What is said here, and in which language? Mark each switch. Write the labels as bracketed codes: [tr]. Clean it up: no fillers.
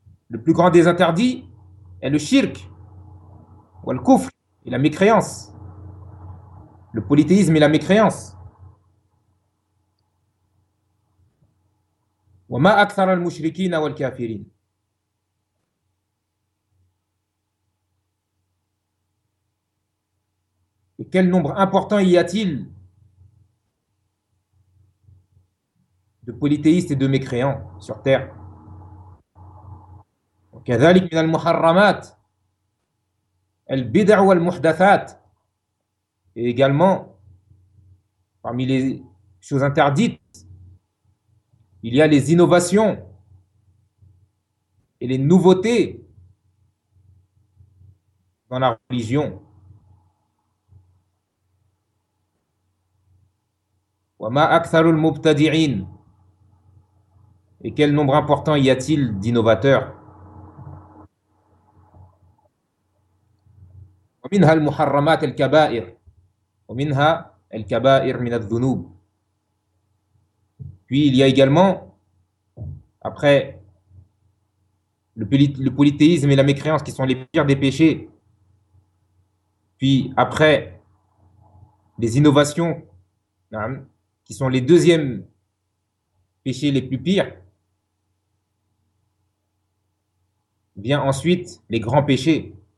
[fr] Le plus grand des interdits est le shirk, ou le kufr et la mécréance, le polythéisme et la mécréance. [ar] وما أكثر المشركين والكافرين. [fr] Et quel nombre important y a-t-il de polythéistes et de mécréants sur terre? [ar] كذلك من المحرمات البدع والمحدثات. [fr] Et également, parmi les choses interdites, il y a les innovations et les nouveautés dans la religion. [ar] وما أكثر المبتدعين. [fr] Et quel nombre important y a-t-il d'innovateurs? [ar] ومنها المحرمات الكبائر ومنها الكبائر من الذنوب. [fr] Puis il y a également, après le polythéisme et la mécréance qui sont les pires des péchés, puis après les innovations qui sont les deuxièmes péchés les plus pires, vient ensuite les grands péchés.